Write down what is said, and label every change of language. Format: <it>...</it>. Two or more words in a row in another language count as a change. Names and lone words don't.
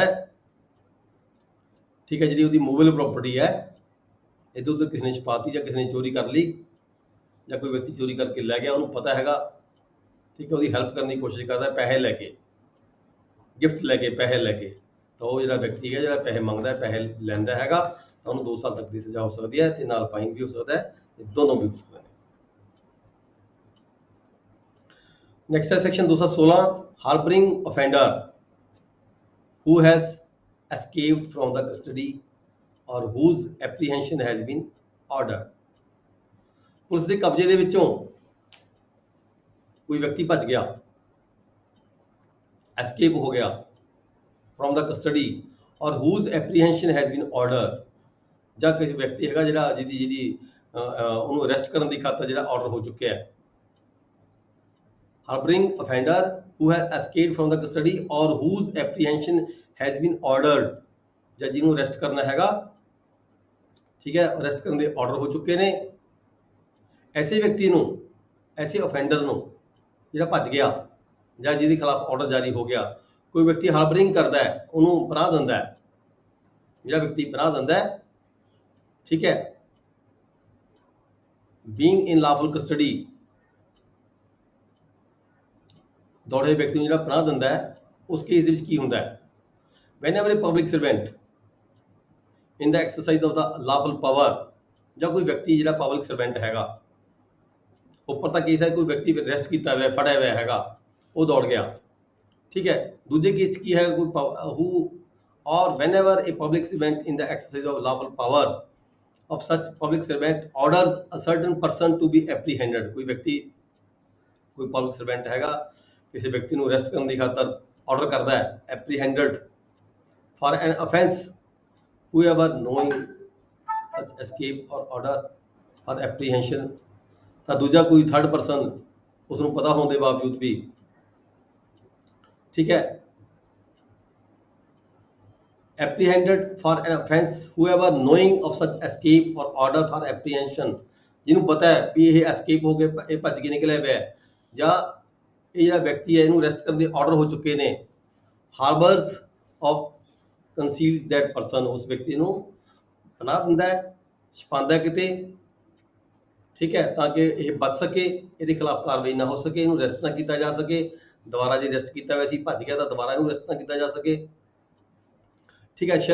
<pa>ਹੈ, ਠੀਕ ਹੈ, ਜਿਹੜੀ ਉਹਦੀ ਮੂਵੇਬਲ प्रॉपर्टी ਹੈ ਇੱਧਰ ਉੱਧਰ ਕਿਸੇ ਨੇ ਛਪਾਤੀ ਜਾਂ ਕਿਸੇ ਨੇ ਚੋਰੀ ਕਰ ਲਈ ਜਾਂ ਕੋਈ ਵਿਅਕਤੀ ਚੋਰੀ ਕਰਕੇ ਲੈ ਗਿਆ, ਉਹਨੂੰ ਪਤਾ ਹੈਗਾ, ਠੀਕ ਹੈ, ਉਹਦੀ ਹੈਲਪ ਕਰਨ ਦੀ ਕੋਸ਼ਿਸ਼ ਕਰਦਾ ਪੈਸੇ ਲੈ ਕੇ, ਗਿਫਟ ਲੈ ਕੇ, ਪੈਸੇ ਲੈ ਕੇ, ਤਾਂ ਉਹ ਜਿਹੜਾ ਵਿਅਕਤੀ ਹੈ ਜਿਹੜਾ ਪੈਸੇ ਮੰਗਦਾ ਹੈ, ਪੈਸੇ ਲੈਂਦਾ ਹੈਗਾ, ਤਾਂ ਉਹਨੂੰ 2 ਸਾਲ ਤੱਕ ਦੀ ਸਜ਼ਾ ਹੋ ਸਕਦੀ ਹੈ ਤੇ ਨਾਲ ਫਾਈਨ ਵੀ ਹੋ ਸਕਦਾ ਹੈ, ਦੋਨੋਂ ਵੀ ਹੋ ਸਕਦੇ ਨੇ।</pa> <en>next है section 216 harboring offender who has escaped from the custody और whose apprehension has been order।</en> <hi>पुलिस के कब्जे</hi> <pa>ਦੇ ਵਿੱਚੋਂ</pa> <hi>कोई व्यक्ति भज गया, एस्केप हो गया</hi> <en>from the custody</en> <hi>और</hi> <en>whose apprehension has been order,</en> <pa>ਜਾਂ ਕਿਸੇ ਵਿਅਕਤੀ ਹੈਗਾ ਜਿਹੜਾ ਜਿਹਦੀ ਉਹਨੂੰ ਅਰੈਸਟ ਕਰਨ ਦੀ ਖਾਤਰ ਜਿਹੜਾ ਆਰਡਰ ਹੋ ਚੁੱਕਿਆ ਹੈ।</pa> <en>Harboring offender who has escaped from the custody or whose apprehension has been ordered,</en> <pa>ਜਾਂ ਜਿਹਨੂੰ ਅਰੈਸਟ ਕਰਨਾ ਹੈਗਾ, ਠੀਕ ਹੈ, ਅਰੈਸਟ ਕਰਨ ਦੇ ਆਰਡਰ ਹੋ ਚੁੱਕੇ ਨੇ। ਐਸੇ ਵਿਅਕਤੀ ਨੂੰ, ਐਸੇ offender ਨੂੰ ਜਿਹੜਾ ਭੱਜ ਗਿਆ ਜਾਂ ਜਿਹਦੇ ਖਿਲਾਫ ਆਰਡਰ ਜਾਰੀ ਹੋ ਗਿਆ, ਕੋਈ ਵਿਅਕਤੀ ਹਾਰਬਰਿੰਗ ਕਰਦਾ ਹੈ, ਉਹਨੂੰ ਪਨਾਹ ਦਿੰਦਾ ਹੈ, ਜਿਹੜਾ ਵਿਅਕਤੀ ਪਨਾਹ ਦਿੰਦਾ ਹੈ, ਠੀਕ ਹੈ,</pa> <en>being in lawful custody,</en> <pa>ਦੌੜੇ ਵਿਅਕਤੀ ਨੂੰ ਜਿਹੜਾ ਪਨਾਹ ਦਿੰਦਾ ਹੈ, ਉਸ ਕੇਸ ਦੇ ਵਿੱਚ ਕੀ ਹੁੰਦਾ ਹੈ,</pa> <en>whenever a public servant in the exercise of the lawful power,</en> <pa>ਜਾਂ ਕੋਈ ਵਿਅਕਤੀ ਜਿਹੜਾ ਪਬਲਿਕ ਸਰਵੈਂਟ ਹੈਗਾ, ਉੱਪਰ ਤਾਂ ਕੇਸ ਹੈ ਕੋਈ ਵਿਅਕਤੀ ਅਰੈਸਟ ਕੀਤਾ ਹੋਇਆ, ਫੜਿਆ ਹੋਇਆ ਹੈਗਾ, ਉਹ ਦੌੜ ਗਿਆ, ਠੀਕ ਹੈ। ਦੂਜੇ ਕੇਸ ਕੀ ਹੈ, ਕੋਈ</pa> <en>who or whenever a public servant in the exercise of lawful powers of such public servant orders a certain person to be apprehended,</en> <pa>ਕੋਈ ਵਿਅਕਤੀ, ਕੋਈ ਪਬਲਿਕ ਸਰਵੈਂਟ ਹੈਗਾ, ਕਿਸੇ ਵਿਅਕਤੀ ਨੂੰ ਅਰੈਸਟ ਕਰਨ ਦੀ ਖਾਤਰ ਆਰਡਰ ਕਰਦਾ ਹੈ,</pa> <en>apprehended for an offence, whoever knowing such escape or order for apprehension,</en> <pa>ਤਾਂ ਦੂਜਾ ਕੋਈ</pa> <en>third person</en> <pa>ਉਸ ਨੂੰ ਪਤਾ ਹੋਣ ਦੇ ਬਾਵਜੂਦ ਵੀ, ਠੀਕ ਹੈ,</pa> <en>apprehended for an offense whoever knowing of such escape or order for apprehension,</en> <pa>ਜਿਹਨੂੰ ਪਤਾ ਹੈ ਵੀ ਇਹ ਐਸਕੇਪ ਹੋ ਗਏ, ਇਹ ਭੱਜ ਕੇ ਨਿਕਲਿਆ ਹੋਇਆ ਹੈ, ਜਾਂ ਇਹ ਜਿਹੜਾ ਵਿਅਕਤੀ ਹੈ ਇਹਨੂੰ ਅਰੈਸਟ ਕਰਨ ਦੇ ਆਰਡਰ ਹੋ ਚੁੱਕੇ ਨੇ,</pa> <en>harbours of conceals that person,</en> <pa>ਉਸ ਵਿਅਕਤੀ ਨੂੰ ਪਨਾਹ ਦਿੰਦਾ ਹੈ, ਛੁਪਾਉਂਦਾ ਕਿਤੇ, ਠੀਕ ਹੈ, ਤਾਂ ਕਿ ਇਹ ਬਚ ਸਕੇ, ਇਹਦੇ ਖਿਲਾਫ ਕਾਰਵਾਈ ਨਾ ਹੋ ਸਕੇ, ਇਹਨੂੰ ਅਰੈਸਟ ਨਾ ਕੀਤਾ ਜਾ ਸਕੇ, ਦੁਬਾਰਾ ਜੇ ਅਰੈਸਟ ਕੀਤਾ ਹੋਇਆ ਸੀ ਭੱਜ ਗਿਆ ਤਾਂ ਦੁਬਾਰਾ ਇਹਨੂੰ ਅਰੈਸਟ ਨਾ ਕੀਤਾ ਜਾ ਸਕੇ, ਠੀਕ ਹੈ।</pa>